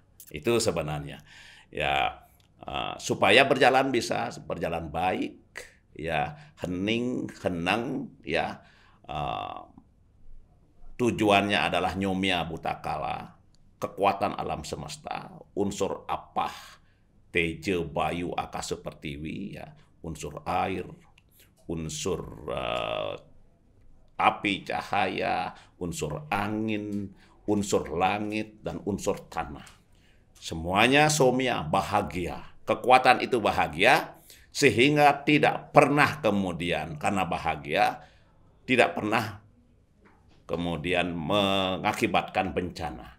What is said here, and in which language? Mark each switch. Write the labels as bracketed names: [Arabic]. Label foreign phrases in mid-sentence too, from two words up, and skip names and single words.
[Indonesian] Itu sebenarnya. Ya, supaya bisa berjalan baik, ya, hening, henang, ya, tujuannya adalah nyomya butakala, kekuatan alam semesta, unsur apah, teje, bayu, akasa, pertiwi, ya, unsur air, unsur api, cahaya, unsur angin, unsur langit, dan unsur tanah. Semuanya somya, bahagia. Kekuatan itu bahagia, sehingga tidak pernah kemudian karena bahagia tidak pernah kemudian mengakibatkan bencana.